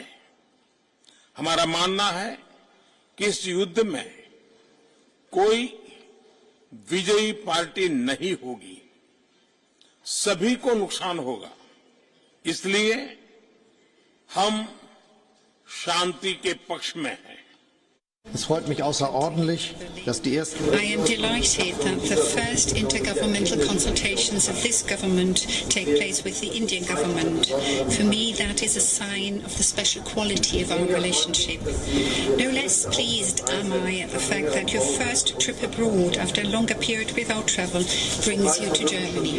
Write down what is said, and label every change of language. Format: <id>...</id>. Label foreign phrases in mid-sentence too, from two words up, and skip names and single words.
<hi>हमारा मानना है कि इस युद्ध में कोई विजयी पार्टी नहीं होगी, सभी को नुकसान होगा। इसलिए हम शांति के पक्ष में हैं।</hi> <de>Es freut mich außerordentlich, dass die ersten...</de> <en>I am delighted that the first intergovernmental consultations of this government take place with the Indian government. For me, that is a sign of the special quality of our relationship. No less pleased am I at the fact that your first trip abroad after a longer period without travel brings you to Germany.</en>